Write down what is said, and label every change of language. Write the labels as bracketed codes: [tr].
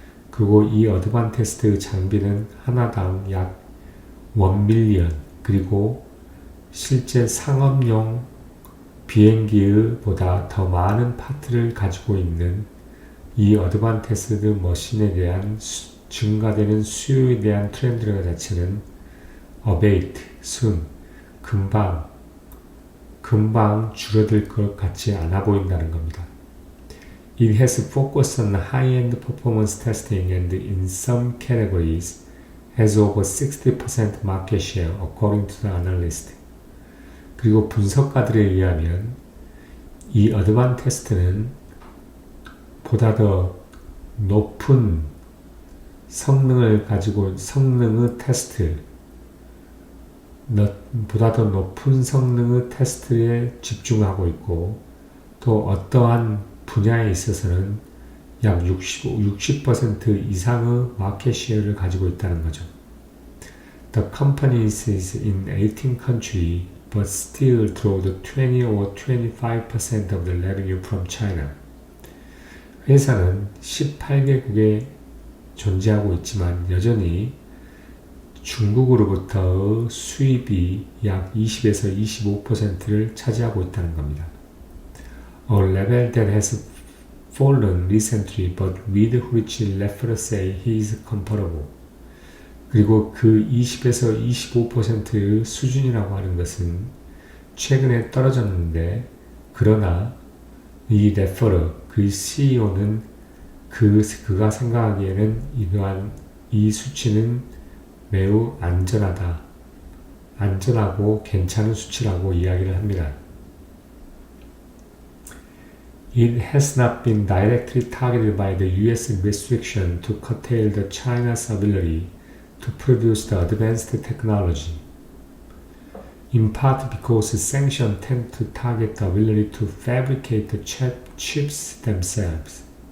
[ko] 그리고 이 어드밴스 테스트 장비는 하나당 약 1밀리언, 그리고 실제 상업용 비행기의 보다 더 많은 파트를 가지고 있는 이 어드밴스 테스트 머신에 대한 증가되는 수요에 대한 트렌드라고 자체는 abate, soon, 금방 줄어들 것 같지 않아 보인다는 겁니다. [en] It has focused on high-end performance testing and in some categories has over 60% market share according to the analyst. [ko] 그리고 분석가들에 의하면 이 어드밴스 테스트는 보다 더 높은 성능의 테스트, 보다 더 높은 성능의 테스트에 집중하고 있고 또 어떠한 분야에 있어서는 약 60% 이상의 마켓 쉐어를 가지고 있다는 거죠. [en] The company is in 18 countries but still draws 20 or 25% of the revenue from China. [ko] 회사는 18개국에 존재하고 있지만 여전히 중국으로부터의 수입이 약 20에서 25%를 차지하고 있다는 겁니다. [en] A level that has fallen recently but with which referrals say he is comparable. [ko] 그리고 그 20에서 25%의 수준이라고 하는 것은 최근에 떨어졌는데 그러나 이 레퍼러, 그 CEO는 그가 생각하기에는 이 수치는 매우 안전하고 괜찮은 수치라고 이야기를 합니다. [en] It has not been directly targeted by the U.S. restriction to curtail the China's ability to produce the advanced technology, in part because sanctions tend to target the ability to fabricate the chips themselves.